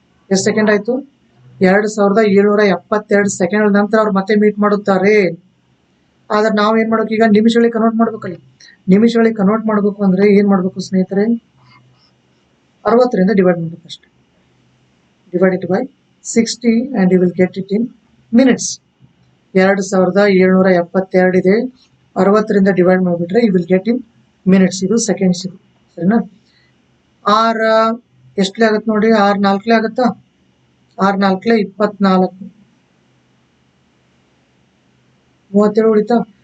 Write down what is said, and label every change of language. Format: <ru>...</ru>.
<kn>ಎಷ್ಟು ಸೆಕೆಂಡ್ ಆಯ್ತು, 2772 ಸೆಕೆಂಡ್ ನಂತರ ಅವ್ರು ಮತ್ತೆ ಮೀಟ್ ಮಾಡುತ್ತಾರೆ. ಆದ್ರೆ ನಾವು ಏನ್ ಮಾಡ್ಬೇಕು, ಈಗ ನಿಮಿಷಗಳಿಗೆ ಕನ್ವರ್ಟ್ ಮಾಡ್ಬೇಕಲ್ಲ. ನಿಮಿಷಗಳಿಗೆ ಕನ್ವರ್ಟ್ ಮಾಡ್ಬೇಕು ಅಂದ್ರೆ ಏನ್ ಮಾಡ್ಬೇಕು ಸ್ನೇಹಿತರೆ, 60ರಿಂದ ಡಿವೈಡ್ ಮಾಡ್ಬೇಕು ಅಷ್ಟೇ.</kn> <en>Divide it by 60 and you will get it in minutes.</en> <kn>2772 ಇದೆ, 60ರಿಂದ ಡಿವೈಡ್ ಮಾಡಿಬಿಟ್ರೆ</kn> <en>You will get in minutes.</en> <kn>ಇದು ಸೆಕೆಂಡ್ಸ್ ಇದು, ಸರಿನಾ. 6 ಎಷ್ಟಲೇ ಆಗುತ್ತೆ ನೋಡಿ, 6 4 ಆಗುತ್ತಾ, 6 4 24, 37 ಉಳಿತಾ.</kn>